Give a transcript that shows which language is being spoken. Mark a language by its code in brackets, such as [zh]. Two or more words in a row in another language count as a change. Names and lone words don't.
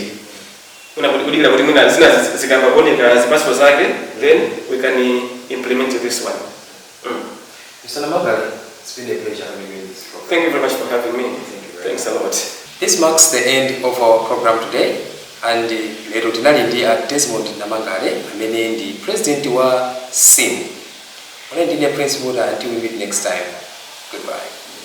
[en] Then we can implement this one. Mr. Namangale, it's been a pleasure having you in this program. Thank you very much for having me. Thanks a lot. This marks the end of our program today. [ny] And lero tinali ndi Desmond Namangale amene ndi president wa SIM. [en] Prince Muta, until we meet next time. Goodbye.